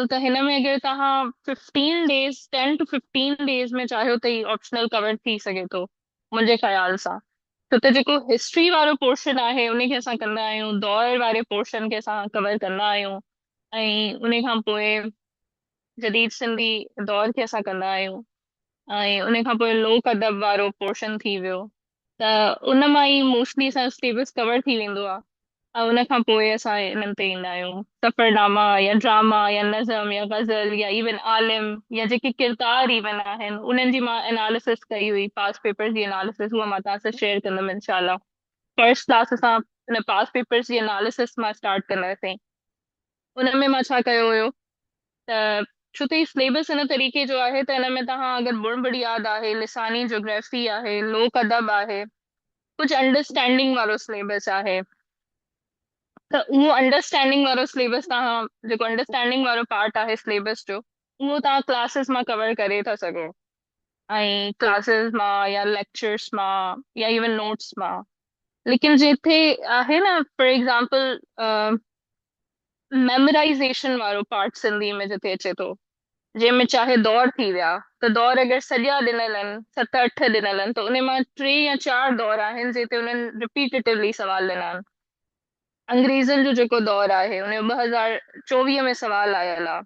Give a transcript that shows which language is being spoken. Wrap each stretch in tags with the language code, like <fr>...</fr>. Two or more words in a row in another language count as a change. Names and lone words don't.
<sd>त हिन में अगरि तव्हां</sd> <en>15 days 10 to 15 days</en> <sd>में चाहियो त ही</sd> <en>optional cover</en> <sd>थी सघे थो मुंहिंजे ख़्याल सां। छो त जेको हिस्ट्री वारो पोर्शन आहे उनखे असां कंदा आहियूं, दौर वारे पोर्शन खे असां कवर कंदा आहियूं, ऐं उन खां पोइ जदीद सिंधी दौर खे असां कंदा आहियूं, ऐं उन खां पोइ लोक अदब वारो पोर्शन थी वियो। त उन मां ई मोस्टली असांजो सिलेबस कवर थी वेंदो आहे। ऐं उन खां पोइ असां इन्हनि ते ईंदा आहियूं, सफ़रनामा या ड्रामा या नज़म या गज़ल या इवन आलिम या जेके किरदार इवन आहिनि, उन्हनि जी मां एनालिसिस कई हुई,</sd> <en>past paper</en> <sd>जी एनालिसिस, उहा मां तव्हां सां शेयर कंदमि इनशाला।</sd> <en>first class</en> <sd>असां हिन</sd> <en>past papers</en> <sd>जी एनालिसिस मां स्टार्ट कंदासीं। उन में मां छा कयो हुयो त छो त ही सिलेबस इन तरीके जो आहे त हिन में तव्हां अगरि बुणिबुड़ी यादि आहे, लिसानी जोग्राफी आहे, लोक अदब आहे, कुझु अंडरस्टैंडिंग वारो सिलेबस आहे। त उहो अंडरस्टैंडिंग वारो सिलेबस तव्हां जेको अंडरस्टैंडिंग वारो पार्ट आहे सिलेबस जो, उहो तव्हां क्लासेस मां कवर करे था सघो। ऐं क्लासेस मां या लेक्चर्स मां या इवन नोट्स मां। लेकिन जिथे आहे न</sd> <en>for example memorization</en> <sd>वारो पार्ट सिंधी में जिथे अचे थो, जंहिंमें चाहे दौर थी विया, त दौर अगरि सॼा ॾिनल आहिनि, 7 8 ॾिनल आहिनि, त उन मां 3 या 4 दौर आहिनि जिते उन्हनि रिपीटेटिवली सवाल ॾिना आहिनि। अंग्रेज़नि जो जेको दौर आहे उन 2024 में सवाल आयल आहे।</sd>